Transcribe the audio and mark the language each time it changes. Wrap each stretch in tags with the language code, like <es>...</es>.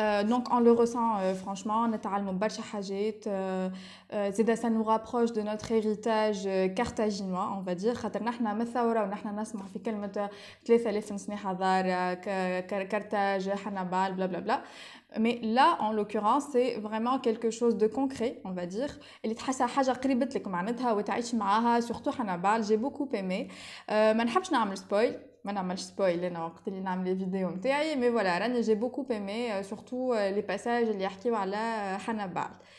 <fr>Donc on le ressent franchement</fr> <ar>نتعلموا برشا حاجات زيدا</ar> <fr>ça nous rapproche de notre héritage carthaginois on va dire</fr> <ar>خاطر نحنا من الثوره ونحنا نسمع في كلمه 3000 سنه حضاره كارتاج حنبال بلا بلا بلا.</ar> <fr>Mais là, en l'occurrence, c'est vraiment quelque chose de concret, on va dire.</fr> <ar>اللي تحسها حاجة قريبة لك معناتها وتعيش معاها surtout حنبال.</ar> <fr>J'ai beaucoup aimé.</fr> <ar>ما نحبش نعمل سبويل. ما نعملش سبويل انا وقت اللي نعمل لي فيديو نتاعي</ar> <fr>مي فوالا</fr> <ar>راني</ar> <fr>جي بوكو ايمي سورتو لي باساج</fr> <ar>اللي يحكيو على حنبال.</ar>